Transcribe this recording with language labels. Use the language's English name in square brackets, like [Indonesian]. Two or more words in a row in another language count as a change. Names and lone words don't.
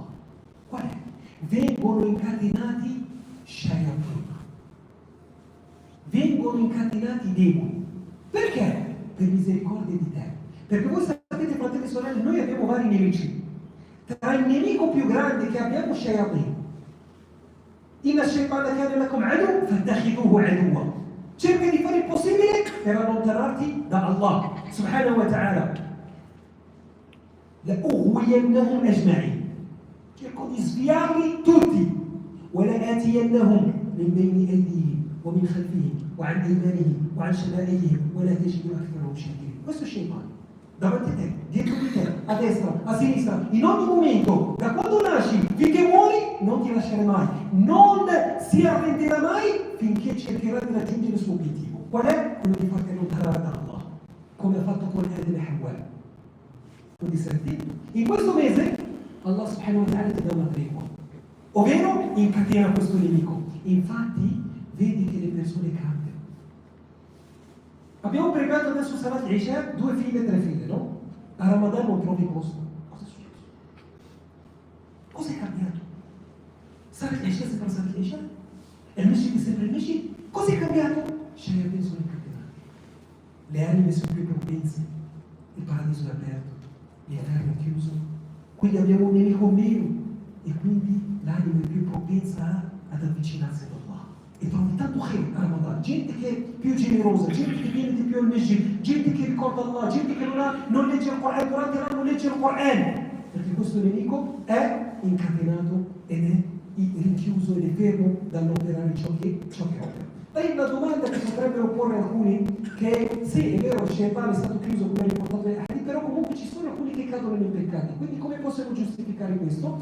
[Italian] Qual è? Vengono incatenati shayatin, vengono incatenati demoni. Perché? Per misericordia di te. Perché voi sapete, fratelli e sorelle, noi abbiamo vari nemici. Tra il nemico più grande che abbiamo, shayatin. [Arabic] إن الشيطان كان لكم عدو فاتخذوه عدوا. [Italian] Cerca di fare il possibile per allontanarti da Allah [Arabic] سبحانه وتعالى. لأغوينهم أجمعين. [Italian] cerco di sviarli tutti. [Arabic] ولآتينهم من بين أيديهم ومن خلفهم وعن أيمانهم وعن شمائلهم ولا تجد أكثرهم شاكرين. [Italian] Questo è Shaytan, davanti a te, dietro di te, a destra, a sinistra, in ogni momento, da quando nasci finché muori, non ti lascerà mai, non si arrenderà mai finché cercherà di raggiungere il suo obiettivo. Qual è? Quello di farti allontanare da Allah, come ha fatto con Adam e Hawa. Quindi senti, in questo mese Allah [Arabic] سبحانه وتعالى [Italian] ti dà una tregua, ovvero incatena questo nemico. Infatti vedi che le persone cambiano. Abbiamo pregato adesso [Arabic] صلاة العشاء, [Italian] 2 file, 3 file, no? A Ramadan non trovi posto. Cosa è successo? Cosa è cambiato? [Arabic] صلاة العشاء [Italian] sembra [Arabic] صلاة العشاء? [Italian] E il Masjid è sempre il Masjid? Cosa è cambiato? Shayatin sono incatenati. Le anime sono più propense, il paradiso è aperto, l'inferno è chiuso. Quindi abbiamo un nemico meno e quindi l'anima è più propensa ad avvicinarsi ad Allah. E trovi tanto khair a Ramadan, gente che è più generosa, gente che viene di più al masjid, gente che ricorda Allah, gente che non legge il Quran, durante l'anno legge il Quran. Perché questo nemico è incatenato ed è rinchiuso ed è fermo dall'operare ciò che opera. E la domanda che potrebbero porre alcuni, che sì, è vero, il Shaitan è stato chiuso come riportato nei hadith, però comunque ci sono alcuni che cadono nei peccati, quindi come possiamo giustificare questo?